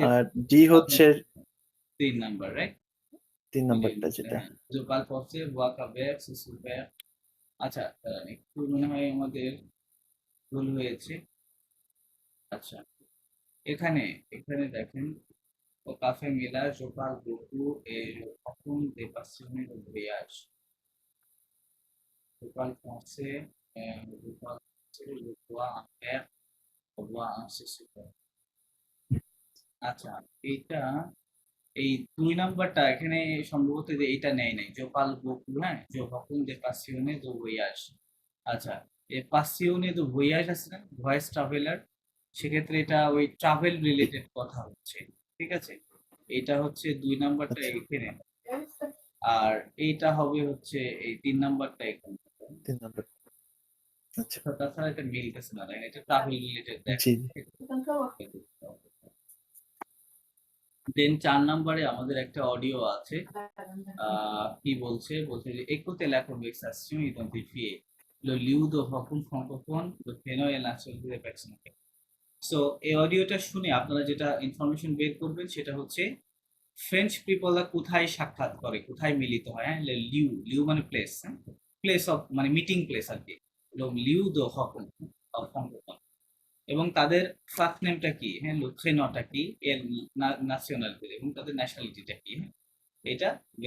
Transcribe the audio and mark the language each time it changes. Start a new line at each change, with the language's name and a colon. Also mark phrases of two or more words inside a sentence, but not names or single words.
Bangla: আর ডি হচ্ছে 3 নাম্বার, রাইট? 3 নম্বরটা যেটা। হ্যাঁ, যে কাল পড়ছে ওয়া কাবে সুসুবে। আচ্ছা, একটু মনে হয় আমাদের ভুল হয়েছে। আচ্ছা, এখানে এখানে দেখেন,
French: o café Milá, je parle beaucoup et je raconte des passionnés de voyage. Je parle français, je parle français, je vois un père, je vois un super.
Bangla: আচ্ছা, এইটা এই 2 নাম্বারটা এখানে সম্ভবত যে এইটা নেয় নাই। যে
French: parle beaucoup,
Bangla: হ্যাঁ, যে
French: raconte des passionnés de voyage.
Bangla: আচ্ছা, এই
French: passionnés de voyage
Bangla: আছে না,
English: voice traveler,
Bangla: সেক্ষেত্রে এটা ওই ট্রাভেল রিলেটেড কথা হচ্ছে, ঠিক আছে? এটা হচ্ছে 2 নাম্বারটা আচ্ছা, এখানে, আর এইটা হবে হচ্ছে এই 3 নাম্বারটা এখানে। 3 নম্বর। আচ্ছা। তো তাছাড়া এটা মিলতেছে না, তাই না? এটা ট্রাভেল রিলেটেড দেখ। জি। দেন 4 নাম্বারে আমাদের একটা অডিও আছে। কি বলছে? বলছে যে
French: écoutez la conversation identifiée. Le lieu de rencontre francophone, le prénom et la nationalité des personnes.
Bangla: সো এই অডিওটা শুনে আপনারা যেটা ইনফরমেশন বের করবেন সেটা হচ্ছে
English: French people
Bangla: কোথায় সাক্ষাৎ করে, কোথায় মিলিত হয়, হ্যাঁ? লিউ, লিউ মানে প্লেস, হ্যাঁ,
English: place of
Bangla: মানে
English: meeting place
Bangla: আর কি।
French: lieu de rencontre
Bangla: অফ ফ্রাঙ্কোফোন, এবং তাদের
English: first name
Bangla: কি, হ্যাঁ, লুথেনটা কি, এর ন্যাশনালিটি এবং তাদের ন্যাশনালিটিটা কি, হ্যাঁ, এটা বের